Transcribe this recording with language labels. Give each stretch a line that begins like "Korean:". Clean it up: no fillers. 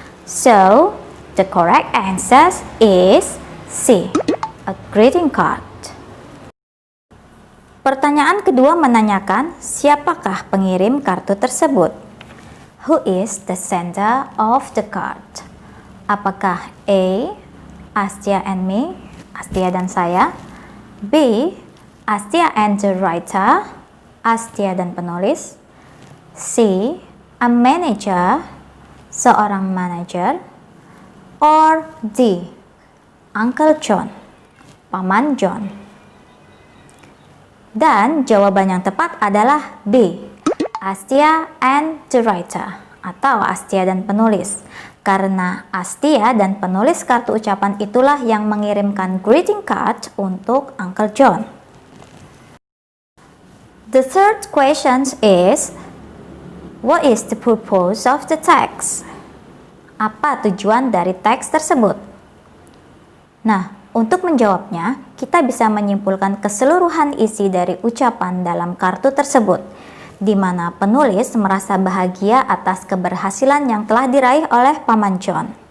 English: So, the correct answer is C, a greeting card.
Indonesian: Pertanyaan kedua menanyakan siapakah pengirim kartu tersebut?
English: Who is the sender of the card?
Indonesian: Apakah A,
English: Astia and me,
Indonesian: Astia dan saya, B,
English: Astia and the writer,
Indonesian: Astia dan penulis, C,
English: a manager,
Indonesian: seorang manager, or D, Uncle John, Paman John. Dan jawaban yang tepat adalah B,
English: Astia and the writer,
Indonesian: atau Astia dan penulis. Karena Astia dan penulis kartu ucapan itulah yang mengirimkan greeting card untuk Uncle John.
English: The third question is, what is the purpose of the text?
Indonesian: Apa tujuan dari teks tersebut? Nah, untuk menjawabnya, kita bisa menyimpulkan keseluruhan isi dari ucapan dalam kartu tersebut, di mana penulis merasa bahagia atas keberhasilan yang telah diraih oleh Paman John.